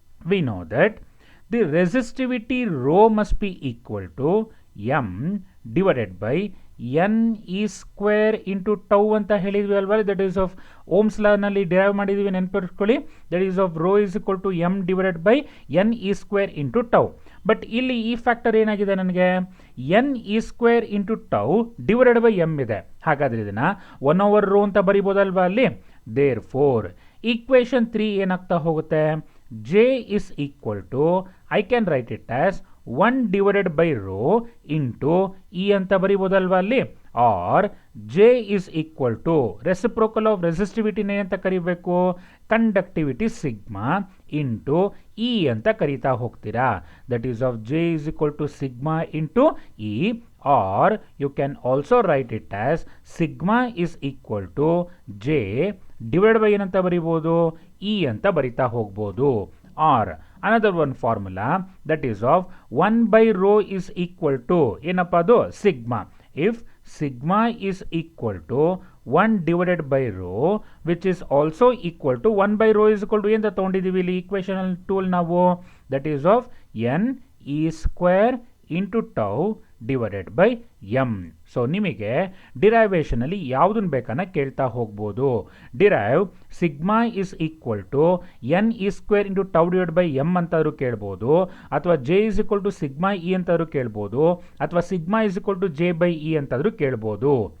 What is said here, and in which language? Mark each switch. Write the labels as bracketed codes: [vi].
[en] We know that the resistivity rho must be equal to m divided by [kn] N E square into tau ಅಂತ ಹೇಳಿದ್ವಿ ಅಲ್ವಾ, that is of Ohm's ಲಾನಲ್ಲಿ derive ಮಾಡಿದ್ವಿ, ನೆನಪಿಟ್ಕೊಳ್ಳಿ. [en] That is of rho is equal to m divided by n e square into tau. [kn] But ಇಲ್ಲಿ ಈ factor ಏನಾಗಿದೆ ನನಗೆ, N E square into tau divided by M ಇದೆ. ಹಾಗಾದ್ರೆ ಇದನ್ನು 1/ರೋ ಅಂತ ಬರಿಬೋದಲ್ವಾ ಅಲ್ಲಿ. ದೇರ್ ಫೋರ್ ಈಕ್ವೇಶನ್ 3 ಏನಾಗ್ತಾ ಹೋಗುತ್ತೆ, J is equal to, [en] I can write it as 1 divided by rho into e [kn] ಅಂತ ಬರಿಬೋದಲ್ವಾ ಅಲ್ಲಿ. R J is equal to reciprocal of ರೆಸಿಸ್ಟಿವಿಟಿನೇ ಅಂತ ಕರಿಬೇಕು, ಕಂಡಕ್ಟಿವಿಟಿ ಸಿಗ್ಮಾ ಇಂಟು ಇ ಅಂತ ಕರಿತಾ ಹೋಗ್ತೀರಾ. [en] that is of j is equal to sigma into e, or you can also write it as sigma is equal to j divide by [kn] ಏನಂತ ಬರಿಬೋದು, E ಅಂತ ಬರಿತಾ ಹೋಗ್ಬೋದು. [en] or another one formula, that is of 1 by rho is equal to [kn] ಏನಪ್ಪ ಅದು, [en] Sigma. if sigma is equal to 1 divided by rho which is also equal to 1 by rho is equal to [kn] ಏನು ತಗೊಂಡಿದ್ದೀವಿ ಇಲ್ಲಿ [en] equation tool ನಾವು, that is of n e square into tau divided by m. [kn] So ನಿಮಗೆ ಡಿರೈವೇಷನಲ್ಲಿ ಯಾವುದನ್ನು ಬೇಕನ್ನ ಕೇಳ್ತಾ ಹೋಗ್ಬೋದು. Derive sigma is equal to N E square into tau divide by M ಅಂತಾದ್ರು ಕೇಳ್ಬೋದು, ಅಥವಾ J is equal to sigma E ಅಂತಾದ್ರು ಕೇಳ್ಬೋದು, ಅಥವಾ sigma is equal to J by E ಅಂತಾದ್ರು ಕೇಳ್ಬೋದು.